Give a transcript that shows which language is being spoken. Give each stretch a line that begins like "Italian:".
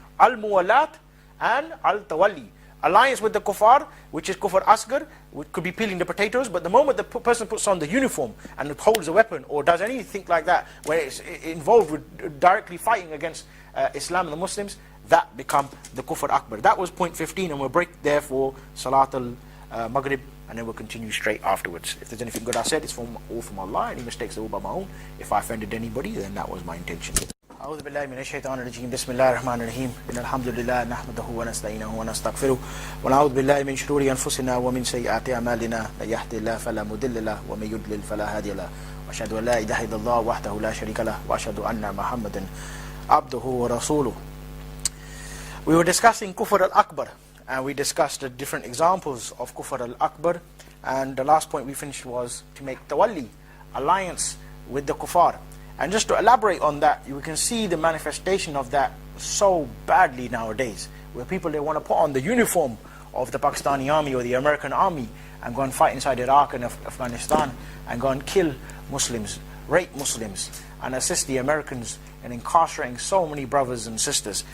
English: Al-muwalat and al-tawalli. Alliance with the kuffar, which is kufr asgar, which could be peeling the potatoes, but the moment the person puts on the uniform and holds a weapon or does anything like that, where it's involved with directly fighting against Islam and the Muslims, that become the kufr akbar. That was point 15, and we'll break there for Salat al-Maghrib, and then we'll continue straight afterwards. If there's anything good I said, it's all from Allah. Any mistakes are all by my own. If I offended anybody, then that was my intention.
Arabic: أعوذ بالله من الشيطان الرجيم بسم الله الرحمن الرحيم إن الحمد لله نحمده ونستعينه ونستغفره ونعوذ بالله من شرور أنفسنا ومن سيئات أعمالنا من يهده الله فلا مضل له ومن يضلل فلا هادي له وأشهد أن لا إله إلا الله وحده لا شريك له وأشهد أن محمدا عبده ورسوله.
English: We were discussing Kufr al-Akbar, and we discussed the different examples of Kufr al-Akbar, and the last point we finished was to make tawalli, alliance with the kuffar. And just to elaborate on that, you can see the manifestation of that so badly nowadays, where people, they want to put on the uniform of the Pakistani army or the American army and go and fight inside Iraq and Afghanistan and go and kill Muslims, rape Muslims, and assist the Americans in incarcerating so many brothers and sisters.